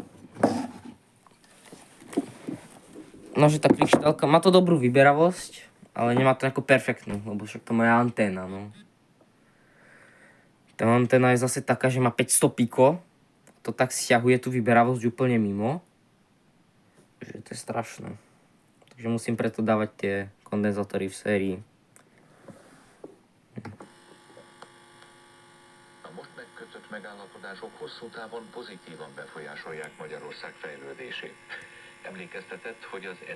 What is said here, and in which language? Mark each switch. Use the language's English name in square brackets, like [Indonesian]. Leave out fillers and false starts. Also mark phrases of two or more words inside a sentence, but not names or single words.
[Slovak] No, že tá kryštálka má to dobrú vyberavosť, ale nemá to ako perfektnú, lebo však to moja anténa, no. Tá anténa je zase taká, že má 500 piko, to tak stiahuje tú vyberavosť úplne mimo, že to je strašné. Takže musím preto dávať tie kondenzátory v sérii. [Hungarian] A most megkötött megállapodások hosszú távon pozitívan befolyásolják Magyarország fejlődését. Emlékeztetett, hogy az